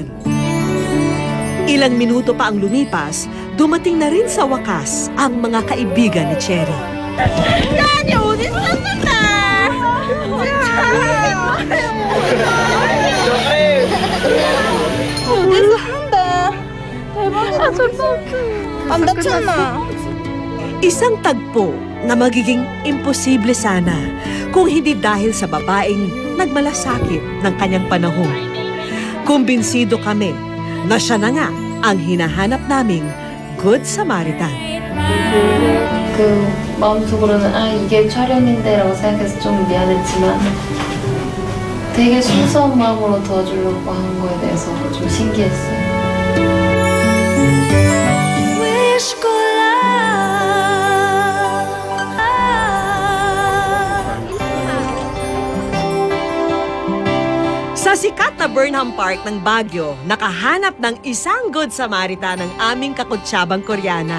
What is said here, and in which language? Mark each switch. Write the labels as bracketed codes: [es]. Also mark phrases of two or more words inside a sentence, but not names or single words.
[tl] Ilang minuto pa ang lumipas, dumating na rin sa wakas ang mga kaibigan ni Cherry. [ko] 안 다쳤나? [tl] Isang tagpo na magiging imposible sana kung hindi dahil sa babaeng nagmalasakit ng kanyang panahon. Kumbinsido kami na siya na nga ang hinahanap naming [en] Good Samaritan. [ko] 그 마음속으로는 아 이게 촬영인데라고 생각해서 좀 미안했지만 되게 순수한 마음으로 도와주려고 한 거에 대해서 좀 신기했어요. [tl] Sa sikat na Burnham Park ng Baguio, nakahanap ng isang [en] Good Samaritan [tl] ng aming kakutsyabang Koreana.